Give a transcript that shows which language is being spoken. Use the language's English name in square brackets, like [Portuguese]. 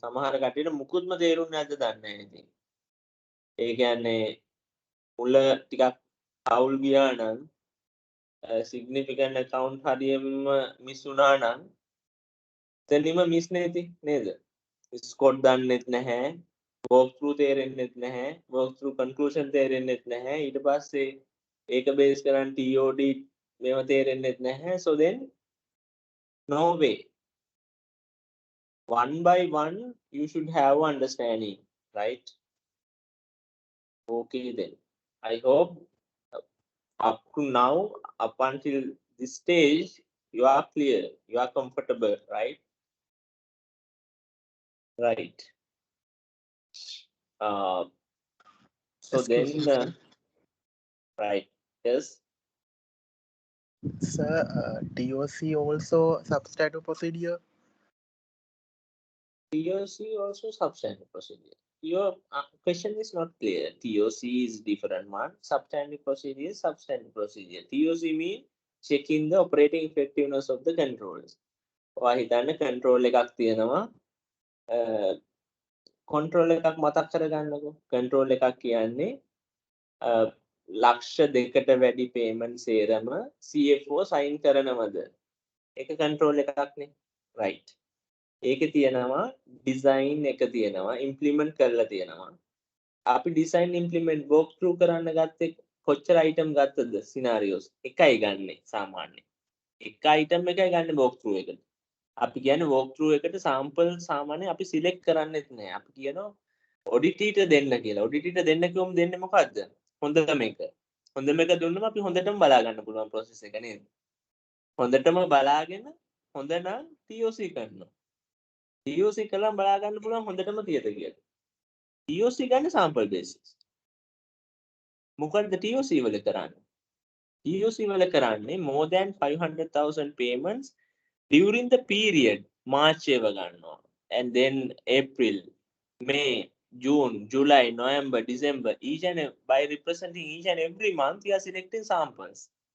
[Sinhala] සමහර කටියට මුකුත්ම තේරුන්නේ නැද්ද දන්නේ නැහැ ඉතින්. ඒ කියන්නේ මුල ටිකක් අවුල් ගියා නම් significant account හරියම මිස් වුණා නම් එතනම මිස් නේද? ස්කොට් දන්නෙත් නැහැ. walk through තේරෙන්නෙත් නැහැ. walk through conclusion තේරෙන්නෙත් නැහැ. ඊට පස්සේ ඒක බේස් කරන් TOD මේව තේරෙන්නෙත් නැහැ. [English] So then no way. One by one you should have understanding, right? Okay then. I hope up to now, up until this stage, you are clear, you are comfortable, right? Right. So then right, yes. Sir, TOC also substantive procedure? TOC also substantive procedure. Your question is not clear. TOC is different one. Substantive procedure is substantive procedure. TOC mean checking the operating effectiveness of the controls. [Sinhala] ඔයා හිතන්න control එකක් තියෙනවා. control එකක් මතක් කරගන්නකෝ. control එකක් කියන්නේ ලක්ෂ දෙකට වැඩි payment සේරම CFO sign කරනවද? ඒක control එකක්නේ. right. ඒකේ තියෙනවා design එක තියෙනවා implement කරලා තියෙනවා. අපි design implement walk through කරන්න ගත්තේ කොච්චර item ගත්තද scenarios එකයි ගන්නෙ සාමාන්‍යයෙන්. එක item එකයි ගන්න walk through එකට. අපි කියන්නේ walk through එකට sample සාමාන්‍යයෙන් අපි select කරන්නෙත් නෑ. අපි කියනවා auditor දෙන්න කියලා. auditor දෙන්න කිව්වම දෙන්නේ මොකද්ද? හොඳම එක. හොඳම එක දුන්නම අපි හොඳටම බලා ගන්න පුළුවන් process එක නේද? හොඳටම බලාගෙන හොඳ නම් TOC කරනවා. TOC කළා බලා ගන්න පුළුවන් හොඳටම තියද කියලා. TOC ගන්න sample basis. මොකද්ද TOC වල කරන්නේ? TOC වල කරන්නේ [English] more than 500,000 payments during the period March [Sinhala] ඒව ගන්නවා. [English] And then April, May, June, July, November, December, by representing each and every month, we are selecting samples.